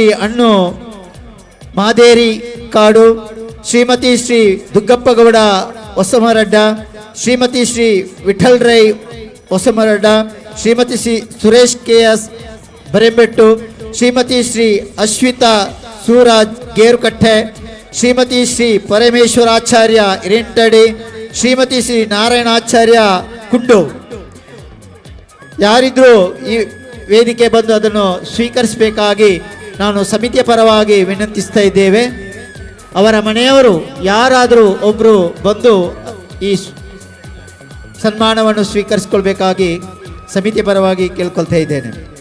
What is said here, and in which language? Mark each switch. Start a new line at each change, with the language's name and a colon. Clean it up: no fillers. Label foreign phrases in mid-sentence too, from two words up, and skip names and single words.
Kannada: ಹಣ್ಣು ಮಾದೇರಿ ಕಾಡು, ಶ್ರೀಮತಿ ಶ್ರೀ ದುಗ್ಗಪ್ಪಗೌಡ ಹೊಸಮರಡ್ಡ, ಶ್ರೀಮತಿ ಶ್ರೀ ವಿಠಲ್ ರೈ ಹೊಸಮರಡ್ಡ, ಶ್ರೀಮತಿ ಶ್ರೀ ಸುರೇಶ್ KS ಬರೆಂಬೆಟ್ಟು, ಶ್ರೀಮತಿ ಶ್ರೀ ಅಶ್ವಿತಾ ಸೂರಾಜ್ ಗೇರುಕಟ್ಟೆ, ಶ್ರೀಮತಿ ಶ್ರೀ ಪರಮೇಶ್ವರಾಚಾರ್ಯ ಇರಿಂಟಡಿ, ಶ್ರೀಮತಿ ಶ್ರೀ ನಾರಾಯಣಾಚಾರ್ಯ ಕುಂಡು. ಯಾರಿದ್ರೂ ಈ ವೇದಿಕೆ ಬಂದು ಅದನ್ನು ಸ್ವೀಕರಿಸಬೇಕಾಗಿ ನಾನು ಸಮಿತಿಯ ಪರವಾಗಿ ವಿನಂತಿಸ್ತಾ ಇದ್ದೇವೆ. ಅವರ ಮನೆಯವರು ಯಾರಾದರೂ ಒಬ್ಬರು ಬಂದು ಈ ಸನ್ಮಾನವನ್ನು ಸ್ವೀಕರಿಸಿಕೊಳ್ಬೇಕಾಗಿ ಸಮಿತಿಯ ಪರವಾಗಿ ಕೇಳ್ಕೊಳ್ತಾ ಇದ್ದೇನೆ.